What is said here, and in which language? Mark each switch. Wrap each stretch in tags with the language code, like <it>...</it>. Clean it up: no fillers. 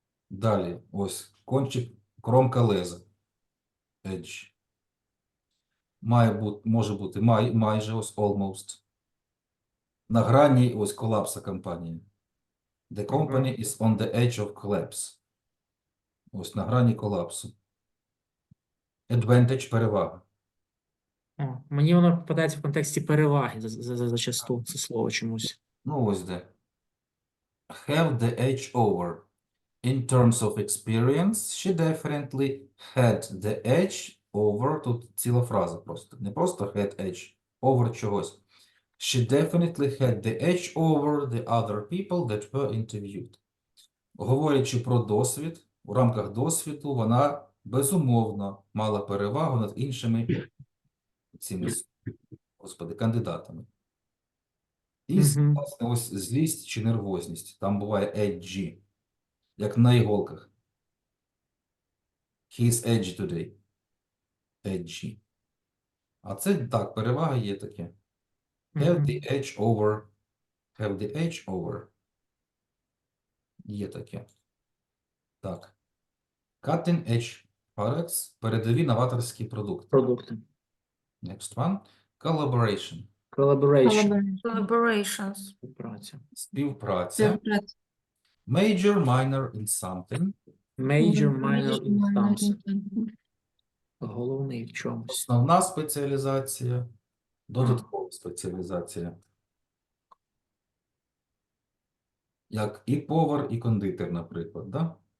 <uk>Далі, ось, кончик, кромка леза. Edge. Може бути майже, ось, almost. На грані, ось, колапса компанії.</uk> <en>The company is on the edge of collapse.</en> <uk>Ось, на грані колапсу. Advantage – перевага. Мені воно попадається в контексті переваги зачасту, це слово чомусь. Ну, ось де.</uk> <en>Have the edge over. In terms of experience, she definitely had the edge over.</en> <uk>Тут ціла фраза просто. Не просто had edge, over чогось.</uk> <en>She definitely had the edge over the other people that were interviewed.</en> <uk>Говорячи про досвід, у рамках досвіду вона безумовно мала перевагу над іншими цими, господи, кандидатами. І, власне, ось злість чи нервозність. Там буває edgy, як на іголках.</uk> <en>He is edgy today. Edgy.</en> <uk>А це так, перевага є таке.</uk> <en>Have the edge over. Have the edge over.</en> <uk>Є таке. Так.</uk> <en>Cutting edge products.</en> <uk>Передові новаторські продукти. Продукти.</uk> <en>Next one. Collaboration. Collaboration. Collaborations.</en> <uk>Співпраця. Співпраця.</uk> <en>Major, minor in something. Major, minor in something.</en> <uk>Головний в чомусь. Основна спеціалізація. Додаткова спеціалізація. Як і повар, і кондитер, наприклад, да?</uk>